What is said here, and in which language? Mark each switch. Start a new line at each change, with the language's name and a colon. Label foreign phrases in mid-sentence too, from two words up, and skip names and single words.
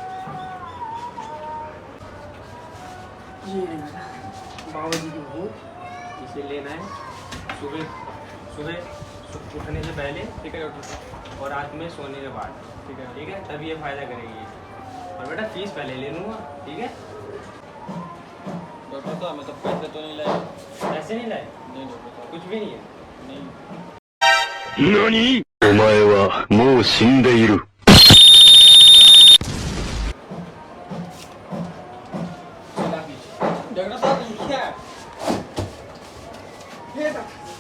Hindi: ये लेना बाबा जी की बबूत, इसे लेना है सुबह सुबह उठने से पहले, ठीक है डॉक्टर साहब। और रात में सोने के बाद। ठीक है ठीक है, तभी ये फायदा करेगी। और बेटा फीस पहले ले लूँगा, ठीक है? डॉक्टर साहब मैं तो पैसे तो नहीं लाया। पैसे नहीं लाए? नहीं डॉक्टर साहब, कुछ भी नहीं है? नहीं।
Japanese: 何？お前はもう死んでいる。
Hindi: डॉक्टर साहब ये क्या है? ये था।